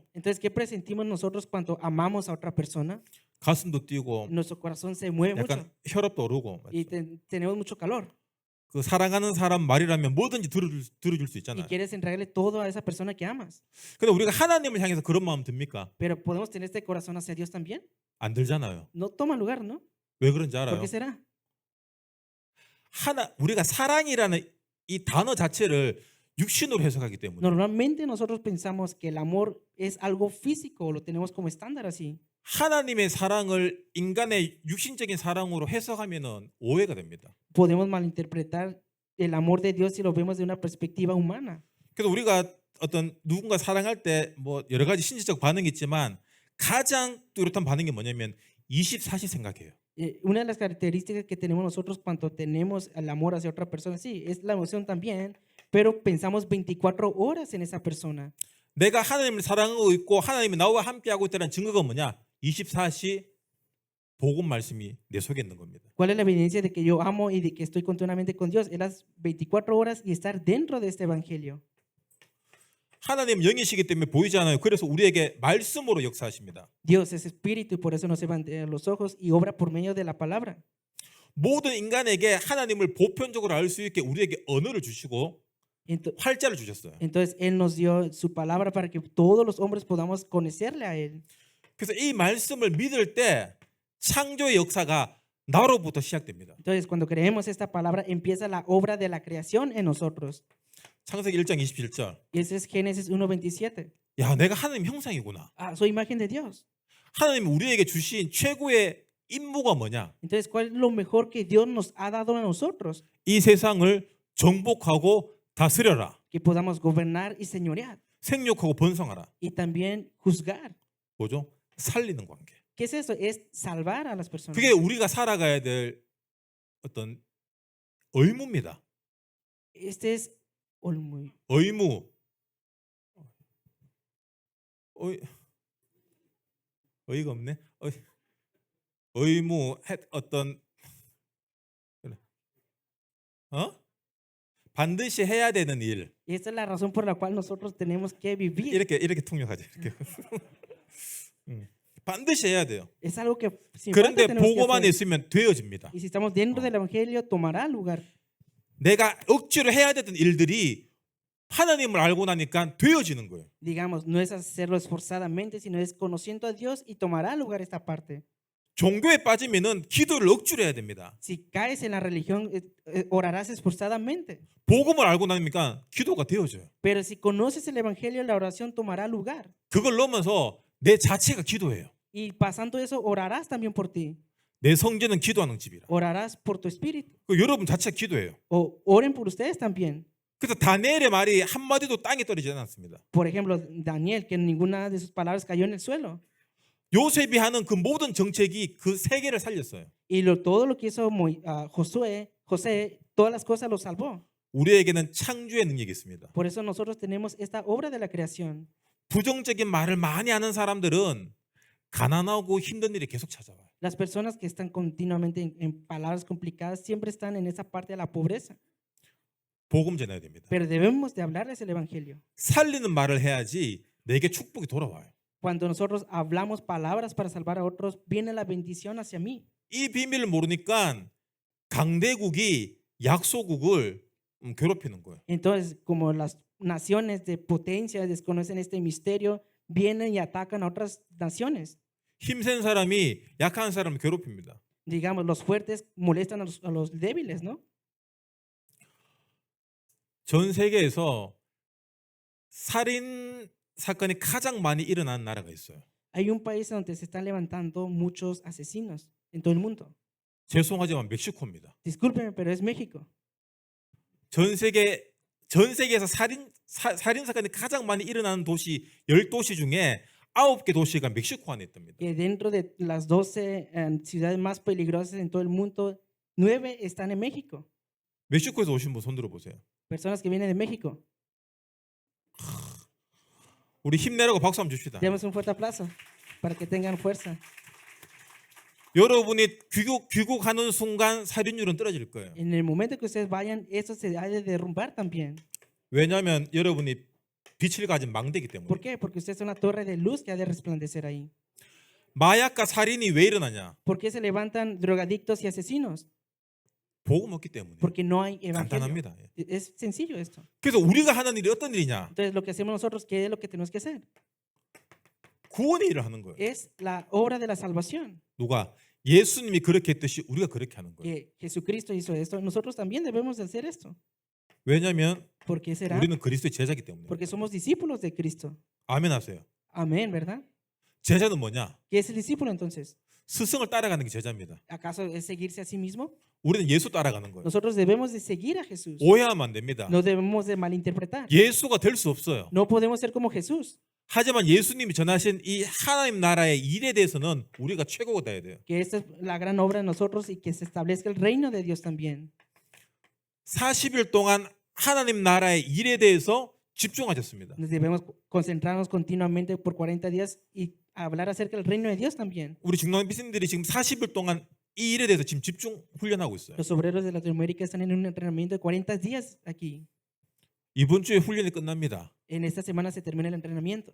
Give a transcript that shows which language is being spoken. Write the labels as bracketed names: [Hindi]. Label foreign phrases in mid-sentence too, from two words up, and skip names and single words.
[Spanish] Entonces, ¿qué presentimos nosotros cuando amamos a otra persona? [Korean] 가슴도 뛰고 [Spanish] Nuestro corazón se mueve mucho [Korean] 약간 혈압도 오르고 [Spanish] y tenemos mucho calor. [Korean] 그 사랑하는 사람 말이라면 뭐든지 들어줄 수 [Spanish] Y [Korean] 있잖아요. [Spanish] quieres entregarle todo a esa persona que amas. [Korean] 근데 우리가 하나님을 향해서 그런 마음 듭니까? [Spanish] Pero ¿podemos tener este corazón hacia Dios también? [Korean] 안 들잖아요. [Spanish] No toma lugar, ¿no? [Korean] 왜 그런지 [Spanish] ¿Por [Korean] 알아요? [Spanish] qué será? [Korean] 우리가 사랑이라는 이 단어 자체를 육신으로 해석하기 때문에 [Spanish] Normalmente nosotros pensamos que el amor es algo físico, lo tenemos como estándar así. [Korean] 하나님의 사랑을 인간의 육신적인 사랑으로 해석하면은 오해가 됩니다. [Spanish] Podemos malinterpretar el amor de Dios si lo vemos de una perspectiva humana. [Korean] 그래서 우리가 어떤 누군가 사랑할 때 뭐 여러 가지 신체적 반응이 있지만 가장 뚜렷한 반응이 뭐냐면 24시 생각해요. [Spanish] Una de las características que tenemos nosotros cuando tenemos el amor hacia otra persona, sí, es la emoción también, pero pensamos 24 horas en esa persona. [Korean] 내가 하나님을 사랑하고 있고 하나님이 나와 함께하고 있다는 증거가 뭐냐? 24시 복음 말씀이 내 속에 있는 겁니다. [Spanish] ¿Cuál es la evidencia de que yo amo y de que estoy continuamente con Dios? Es las 24 horas y estar dentro de este evangelio. [Korean] 하나님 영이시기 때문에 보이지 않아요. 그래서 우리에게 말씀으로 역사하십니다. [Spanish] Dios es espíritu y por eso no se van los ojos y obra por medio de la palabra. [Korean] 모든 인간에게 하나님을 보편적으로 알 수 있게 우리에게 언어를 주시고 [Spanish] Ento- [Korean] 활자를 주셨어요. [Spanish] Entonces Él nos dio su palabra para que todos los hombres podamos conocerle a Él. [Korean] 그래서 이 말씀을 믿을 때 창조의 역사가 나로부터 시작됩니다. [Spanish] Entonces cuando creemos esta palabra empieza la obra de la creación en nosotros. [Korean] 창세기 1장 27절. [Spanish] Y ese es Génesis 1:27. [Korean] 야, 내가 하나님 형상이구나. [Spanish] Ah, soy imagen de Dios. [Korean] 하나님 우리에게 주신 최고의 임무가 뭐냐? [Spanish] Entonces, ¿cuál es lo mejor que Dios nos ha dado a nosotros? [Korean] 이 세상을 정복하고 다스려라. [Spanish] Que podamos gobernar y señorear [Korean] 생육하고 번성하라. [Spanish] y también juzgar. [Korean] 뭐죠? 살리는 관계. [Spanish] ¿Qué es eso? Es salvar a las personas. [Korean] 그게 우리가 살아가야 될 어떤 의무입니다. [Spanish] Este es olmu- [Korean] 의무. 어이가 없네. 의무 어떤 반드시 해야 되는 일. [Spanish] Y esta es la razón por la cual nosotros tenemos que vivir. [Korean] 이렇게 통역하죠. 이렇게. 반드시 해야 돼요. [Spanish] Es algo que sin falta [Korean] 그런데 [Spanish] tenemos que [Korean] 복음 안에 [Spanish] hacer. [Korean] 있으면 되어집니다. [Spanish] Y si estamos dentro del evangelio, tomará lugar. [Korean] 내가 억지로 해야 되던 일들이 하나님을 알고 나니까 되어지는 거예요. [Spanish] Digamos, no es hacerlo esforzadamente, sino es conociendo a Dios y tomará lugar esta parte. [Korean] 종교에 빠지면은 기도를 억지로 해야 됩니다. [Spanish] Si caes en la religión, orarás esforzadamente. [Korean] 복음을 알고 나니까 기도가 되어져요. [Spanish] Pero si conoces el evangelio, la oración tomará lugar. [Korean] 그걸 넘어서 내 자체가 기도해요. [Spanish] Y pasando eso, orarás también por ti. [Korean] 내 성전은 기도하는 집이라. [Spanish] Orarás por tu espíritu. [Korean] 그 여러분 자체가 기도해요. [Spanish] O oren por ustedes también. [Korean] 그래서 다니엘의 말이 한 마디도 땅에 떨어지지 않았습니다. [Spanish] Por ejemplo, Daniel, que ninguna de sus palabras cayó en el suelo. [Korean] 요셉이 하는 그 모든 정책이 그 세계를 살렸어요. [Spanish] Y todo lo que hizo José, todas las cosas lo salvó. [Korean] 우리에게는 창조의 능력이 있습니다. [Spanish] Por eso nosotros tenemos esta obra de la creación. [Korean] 부정적인 말을 많이 하는 사람들은 가난하고 힘든 일이 계속 찾아와요. [Spanish] Las personas que están continuamente en palabras complicadas siempre están en esa parte de la pobreza. [Korean] 복음 전해야 됩니다. [Spanish] Pero debemos de hablarles el evangelio. [Korean] 살리는 말을 해야지 내게 축복이 돌아와요. [Spanish] Cuando nosotros hablamos palabras para salvar a otros, viene la bendición hacia mí. [Korean] 이 비밀을 모르니까 강대국이 약소국을 괴롭히는 거예요. [Spanish] Entonces, como las naciones de potencia desconocen este misterio, vienen y atacan a otras naciones. [Korean] 힘센 사람이 약한 사람을 괴롭힙니다. [Spanish] Digamos, los fuertes molestan a los débiles, ¿no? [Korean] 전 세계에서 살인 사건이 가장 많이 일어난 나라가 있어요. [Spanish] Hay un país donde se están levantando muchos asesinos en todo el mundo. [Korean] 죄송하지만 멕시코입니다. [Spanish] Discúlpenme, pero es México. [Korean] 전 세계에서 살인 사건이 가장 많이 일어나는 도시 10도시 중에 9개 도시가 멕시코 안에 있답니다. [Spanish] Que dentro de las 12 ciudades más peligrosas en todo el mundo, 9 están en México. [Korean] 멕시코에서 오신 분 손 들어 보세요. [Spanish] Personas que vienen de México. [Korean] 우리 힘내라고 박수 한번 줍시다. [Spanish] Demos un fuerte aplauso para que tengan fuerza. [Korean] 여러분이 귀국하는 순간 살인율은 떨어질 거예요. [Spanish] En el momento que ustedes vayan, eso se ha de derrumbar también. [Korean] 왜냐하면 여러분이 빛을 가진 망대이기 때문에. [Spanish] ¿Por qué? Porque usted es una torre de luz que ha de resplandecer ahí. [Korean] 마약과 살인이 왜 일어나냐? [Spanish] ¿Por qué se levantan drogadictos y asesinos? [Korean] 복음 없기 때문에. [Spanish] Porque no hay evangelio. [Korean] 간단합니다. [Spanish] Es sencillo esto. [Korean] 그래서 우리가 하는 일이 어떤 일이냐? [Spanish] Entonces, lo que hacemos nosotros, ¿qué es lo que tenemos que hacer? [Korean] 구원의 일을 하는 거예요. [Spanish] Es la obra de la salvación. [Korean] 누가? 예수님이 그렇게 했듯이 우리가 그렇게 하는 거예요. [Spanish] Que Jesucristo hizo esto. Nosotros también debemos de hacer esto. [Korean] 왜냐하면 [Spanish] ¿Por qué será? [Korean] 우리는 그리스도의 제자이기 때문에. [Spanish] Porque somos discípulos de Cristo. [Korean] 아멘 하세요. [Spanish] Amén, ¿verdad? [Korean] 제자는 뭐냐? [Spanish] ¿Qué es el discípulo entonces? [Korean] 스승을 따라가는 게 제자입니다. [Spanish] ¿Acaso es seguirse a sí mismo? [Korean] 우리는 예수 따라가는 거예요. [Spanish] Nosotros debemos de seguir a Jesús. [Korean] 오해하면 안 됩니다. [Spanish] No debemos de malinterpretar. [Korean] 예수가 될 수 없어요. [Spanish] No podemos ser como Jesús. [Korean] 하지만 예수님이 전하신 이 하나님 나라의 일에 대해서는 우리가 최고가 돼야 돼요. [Spanish] Que esta es la gran obra de nosotros y que se establezca el reino de Dios también. [Korean] 40일 동안 하나님 나라의 일에 대해서 집중하셨습니다. [Spanish] Debemos concentrarnos continuamente por 40 días y hablar acerca del reino de Dios también. [Korean] 우리 중남 비신들이 지금 40일 동안 이 일에 대해서 지금 집중 훈련하고 있어요. [Spanish] Los obreros de Latinoamérica están en un entrenamiento de 40 días aquí. [Korean] 이번 주에 훈련이 끝납니다. [Spanish] En esta semana se termina el entrenamiento.